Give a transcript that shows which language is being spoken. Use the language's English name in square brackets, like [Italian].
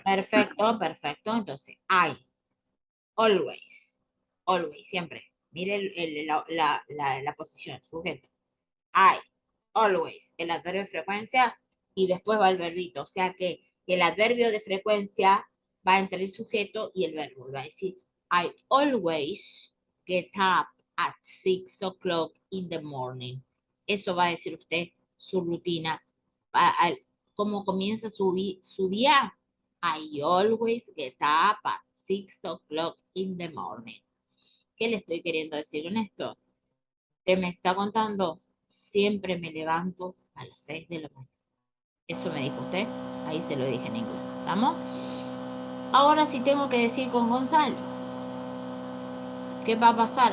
[Spanish] Perfecto, perfecto. Entonces, hay, always, always, siempre. Mire la posición, sujeto. Hay, always, el adverbio de frecuencia y después va el verbito. O sea que el adverbio de frecuencia va entre el sujeto y el verbo. Va a decir, [English] I always get up at 6 o'clock in the morning. [Spanish] Eso va a decir usted su rutina. ¿Cómo comienza su día? [English] I always get up at 6 o'clock in the morning. [Spanish] ¿Qué le estoy queriendo decir con esto? Usted me está contando, siempre me levanto a las 6 de la mañana. Eso me dijo usted, ahí se lo dije en inglés. ¿Estamos? Ahora sí tengo que decir con Gonzalo. ¿Qué va a pasar?